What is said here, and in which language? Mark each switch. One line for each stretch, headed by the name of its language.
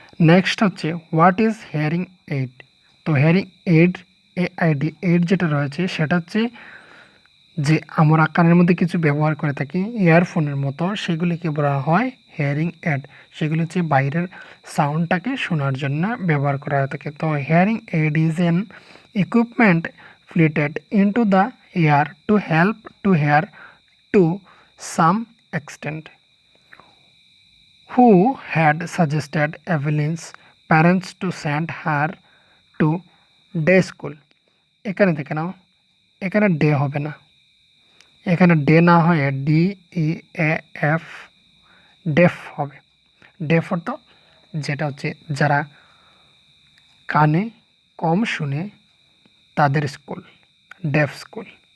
Bangla: Next হচ্ছে,
English: What is hearing aid?
Bangla: তো hearing aid, aid যেটা রয়েছে সেটা হচ্ছে যে আমরা কানের মধ্যে কিছু ব্যবহার করে থাকি ইয়ারফোনের মতো, সেগুলিকে বলা হয় হিয়ারিং এড। সেগুলি হচ্ছে বাইরের সাউন্ডটাকে শোনার জন্য ব্যবহার করা হয়ে থাকে।
English: তো hearing aid is an equipment fitted into the ear to help to hear to some extent. Who had suggested Evelyn's parents to send her to day school?
Bangla: এখানে দেখে নাও, এখানে ডে হবে না, এখানে ডে না হয়ে DEAF ডেফ হবে। Deaf অর্থ যেটা হচ্ছে যারা কানে কম শুনে তাদের স্কুল, ডেফ স্কুল।